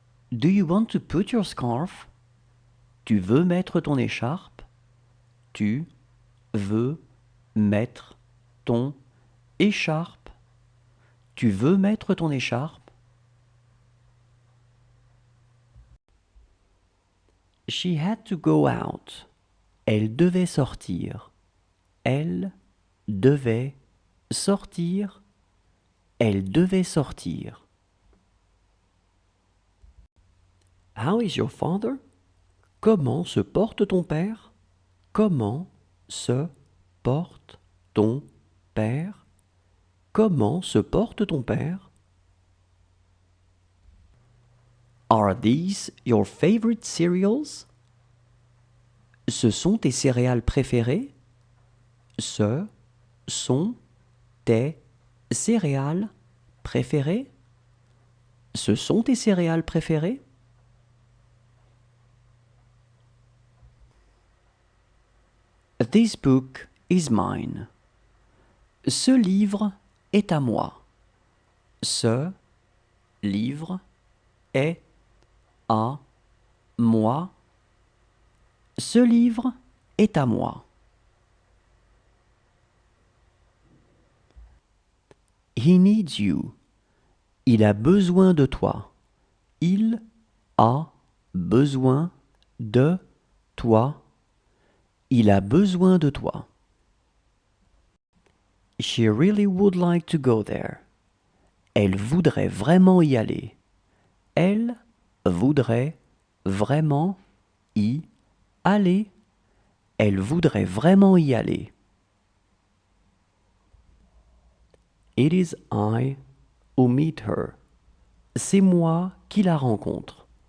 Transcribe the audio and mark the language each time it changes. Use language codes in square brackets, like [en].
[en] Do you want to put your scarf? [fr] Tu veux mettre ton écharpe? Tu veux mettre ton écharpe? Tu veux mettre ton écharpe? [en] She had to go out. [fr] Elle devait sortir. Elle devait sortir. Elle devait sortir. [en] How is your father? [fr] Comment se porte ton père? Comment se porte ton père? Comment se porte ton père? [en] Are these your favorite cereals? [fr] Ce sont tes céréales préférées? Ce sont tes céréales préférées? Ce sont tes céréales préférées? [en] This book is mine. [fr] Ce livre est à moi. Ce livre est à moi. Ce livre est à moi. [en] He needs you. [fr] Il a besoin de toi. Il a besoin de toi. Il a besoin de toi. [en] She really would like to go there. [fr] Elle voudrait vraiment y aller. Elle voudrait vraiment y aller. Elle voudrait vraiment y aller. [en] It is I who meet her. [fr] C'est moi qui la rencontre.